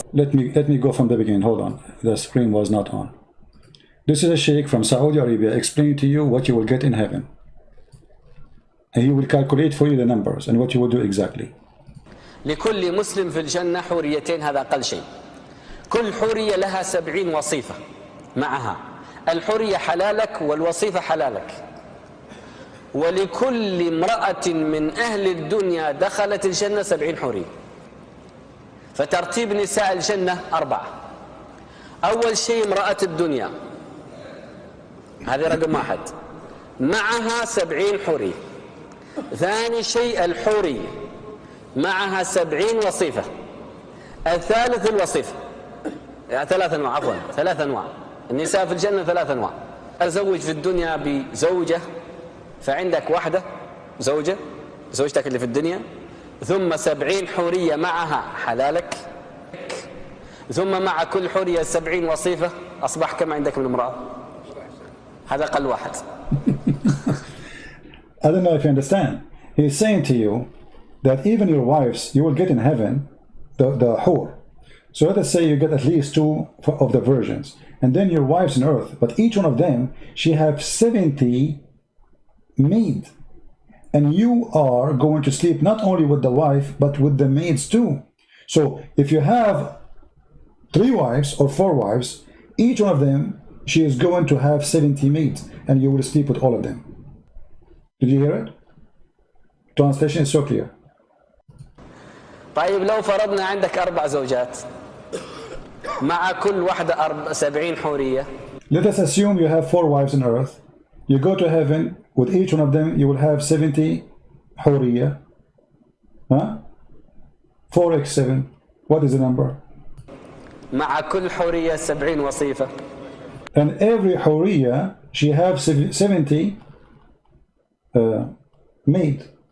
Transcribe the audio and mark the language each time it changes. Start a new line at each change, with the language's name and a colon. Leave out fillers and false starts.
English: Let me go from the beginning. Hold on. The screen was not on. This is a sheikh from Saudi Arabia explaining to you what you will get in heaven. And he will calculate for you the numbers and what you will do exactly.
Arabic: لكل مسلم في الجنة حوريتين، هذا أقل شيء. كل حورية لها 70 وصيفة معها. الحورية حلالك والوصيفة حلالك. ولكل امرأة من أهل الدنيا دخلت الجنة 70 حورية. فترتيب نساء الجنة 4. أول شيء امرأة الدنيا، هذه رقم 1، معها 70 حورية. ثاني شيء الحورية معها 70 وصيفة. الثالث الوصيفة، يعني 3 أنواع، عفوا 3 أنواع. النساء في الجنة 3 أنواع. أزوج في الدنيا بزوجة، فعندك واحدة زوجة، زوجتك اللي في الدنيا، ثم 70 حورية معها حلالك، ثم مع كل حورية 70 وصيفة. أصبح كم عندك من امرأة؟ هذا أقل واحد.
English: I don't know if you understand. He's saying to you that even your wives, you will get in heaven the hur. So let us say you get at least 2 of the virgins, and then your wives on earth, but each one of them, she have 70 maid. And you are going to sleep not only with the wife, but with the maids too. So if you have 3 wives or 4 wives, each one of them, she is going to have 70 maids, and you will sleep with all of them. Did you hear it? Translation is so clear.
Arabic: طيب لو فرضنا عندك 4 زوجات مع كل واحدة 70 حورية.
English: Let us assume you have 4 wives on earth. You go to heaven, with each one of them you will have 70 حورية. Huh? 4x7. What is the number?
Arabic: مع كل حورية 70 وصيفة.
English: And every حورية, she have 70 maid.